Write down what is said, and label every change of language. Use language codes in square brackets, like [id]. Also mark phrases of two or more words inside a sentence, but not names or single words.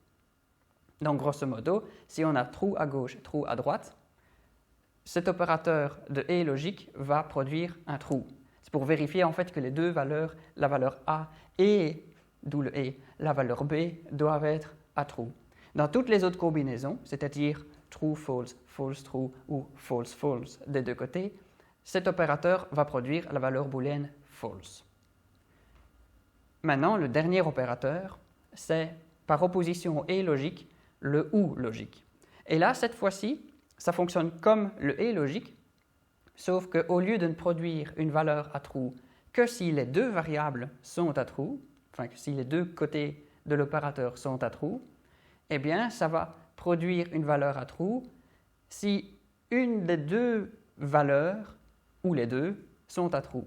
[fr] Donc grosso modo, si on a true à gauche et true à droite, cet opérateur de « et » logique va produire un true. C'est pour vérifier en fait que les deux valeurs, la valeur A et, d'où le « et », la valeur B, doivent être à true. Dans toutes les autres combinaisons, c'est-à-dire [en] true, false, false, true [fr] ou [en] false, false [fr] des deux côtés, cet opérateur va produire la valeur booléenne false. Maintenant, le dernier opérateur, c'est par opposition au « et » logique, le « ou » logique. Et là, cette fois-ci, ça fonctionne comme le « et » logique, sauf qu'au lieu de ne produire une valeur à true que si les deux variables sont à true, enfin que si les deux côtés de l'opérateur sont à true, eh bien ça va produire une valeur à true si une des deux valeurs, ou les deux, sont à true.